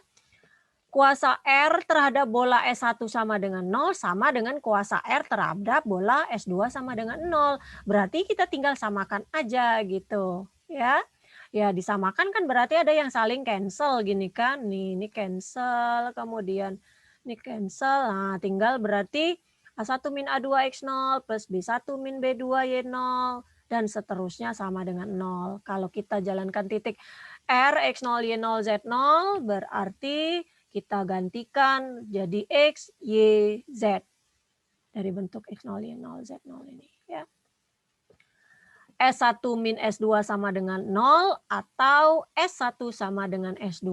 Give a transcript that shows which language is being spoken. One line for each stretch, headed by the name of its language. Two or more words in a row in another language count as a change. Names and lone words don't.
Indonesian: Kuasa R terhadap bola S1 sama dengan 0 sama dengan kuasa R terhadap bola S2 sama dengan 0. Berarti kita tinggal samakan aja gitu ya. Ya disamakan kan berarti ada yang saling cancel gini kan. Nih ini cancel kemudian ini cancel. Nah tinggal berarti A1 min A2 X0 plus B1 min B2 Y0 dan seterusnya sama dengan 0. Kalau kita jalankan titik R X0 Y0 Z0 berarti kita gantikan jadi X, Y, Z. Dari bentuk X0, Y0, Z0 ini. Ya. S1 min S2 sama dengan 0 atau S1 sama dengan S2.